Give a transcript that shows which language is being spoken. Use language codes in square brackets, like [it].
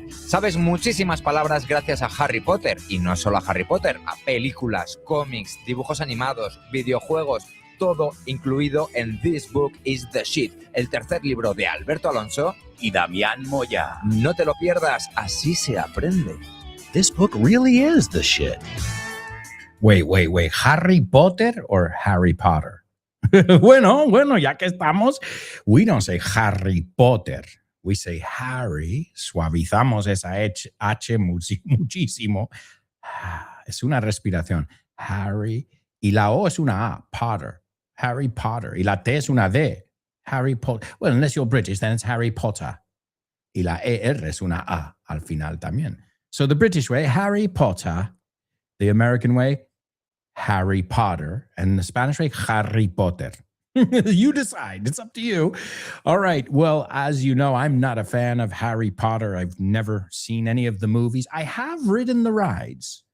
[es] Sabes muchísimas palabras gracias a Harry Potter, y no solo a Harry Potter, a películas, cómics, dibujos animados, videojuegos, todo incluido en This Book is the Shit, el tercer libro de Alberto Alonso y Damián Moya. No te lo pierdas, así se aprende. [en] This book really is the shit. Wait. ¿Harry Potter or Harry Potter? [es] Bueno, ya que estamos, [en] we don't say Harry Potter. We say Harry. [es] Suavizamos esa H muchísimo. Es una respiración. Harry. Y la O es una A. Potter. Harry Potter. Y la T es una D. Harry Potter. [en] Well, unless you're British, then it's Harry Potter. [es] Y la ER es una A al final también. [en] So the British way, Harry Potter. The American way, Harry Potter, and the Spanish way, Harry Potter. You decide. It's up to you. All right. Well, as you know, I'm not a fan of Harry Potter. I've never seen any of the movies. I have ridden the rides.